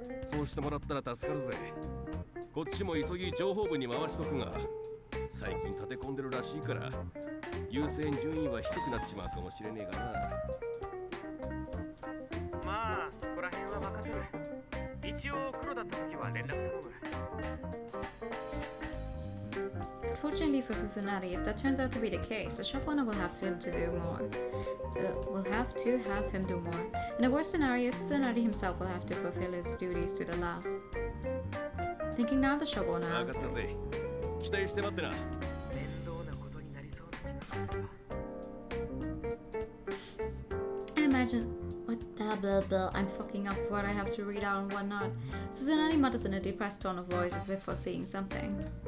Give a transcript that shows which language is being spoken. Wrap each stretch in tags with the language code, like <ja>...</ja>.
<ja>そうしてもらったら助かるぜ。こっちも急ぎ情報部に回しとくが、最近立て込んでるらしいから優先順位は低くなっちまうかもしれねえがな。まあそこら辺は任せる。一応黒だった時は連絡頼む。</ja> <en>Fortunately for Susanari, if that turns out to be the case, the shop owner will have to do more. Will have to have him do more. In the worst scenario, Susanari himself will have to fulfill his duties to the last. Thinking now, the shop owner</en> <ja>分かったぜ。</ja> <en>answers.</en> <ja>期待して待ってな。面倒なことになりそうな気がするわ。</ja> <en>I imagine what blah blah blah. I'm fucking up what I have to read out and whatnot. Susanari mutters in a depressed tone of voice as if foreseeing something.</en>